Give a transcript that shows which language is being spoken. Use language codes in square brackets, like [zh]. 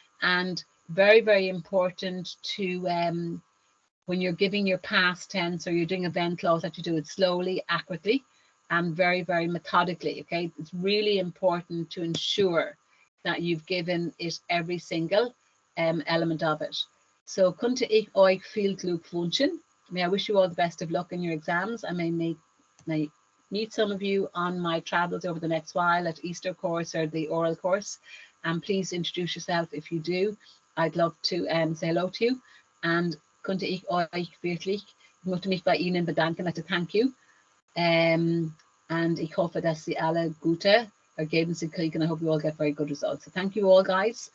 [en] And very, very important to when you're giving your past tense or you're doing event clause, that you do it slowly, accurately, and very, very methodically. Okay, it's really important to ensure that you've given it every single element of it. [de] So könnte ich euch viel Glück wünschen. [en] May I wish you all the best of luck in your exams. I may meet some of you on my travels over the next while at Easter course or the oral course. And please introduce yourself if you do. I'd love to say hello to you. [de] And könnte ich euch wirklich, ich möchte mich bei Ihnen bedanken, [en] like to thank you. [de] And ich hoffe, dass Sie alle gute Ergebnisse kriegen. [en] I hope you all get very good results. So thank you all, guys.